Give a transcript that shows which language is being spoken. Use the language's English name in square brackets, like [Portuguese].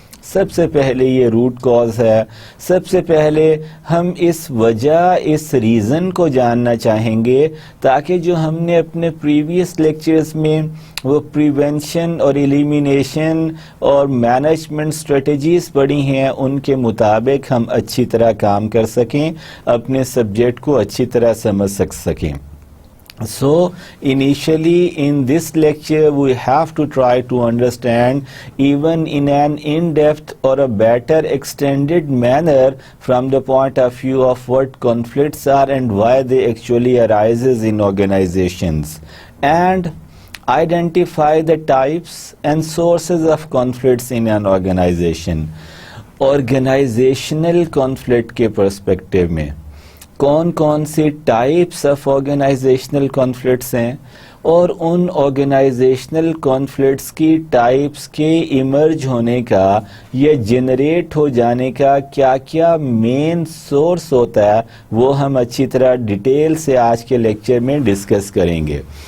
[Urdu] سب سے پہلے یہ روٹ کاز ہے. سب سے پہلے ہم اس وجہ, اس ریزن کو جاننا چاہیں گے تاکہ جو ہم نے اپنے پریویس لیکچرز میں وہ پریونشن اور ایلیمینیشن اور مینجمنٹ اسٹریٹجیز پڑھی ہیں ان کے مطابق ہم اچھی طرح کام کر سکیں, اپنے سبجیکٹ کو اچھی طرح سمجھ سکیں. [English] So initially in this lecture we have to try to understand even in an in-depth or a better extended manner from the point of view of what conflicts are and why they actually arises in organizations, and identify the types and sources of conflicts in an organization. [Urdu] Organizational conflict کے perspective میں کون کون سی types of organisational conflicts ہیں, اور ان organisational conflicts کی types کے emerge ہونے کا یا جنریٹ ہو جانے کا کیا کیا مین سورس ہوتا ہے, وہ ہم اچھی طرح ڈیٹیل سے آج کے لیکچر میں ڈسکس کریں گے.